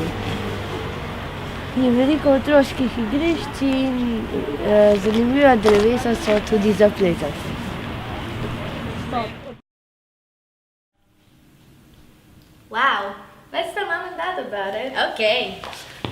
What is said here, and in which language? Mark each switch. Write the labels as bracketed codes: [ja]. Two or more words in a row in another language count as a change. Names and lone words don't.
[sl] Je veliko otroških igrišč in zanimiva drevesa so tudi za plezati. [en] Wow, Let's tell mom and dad about it. okay.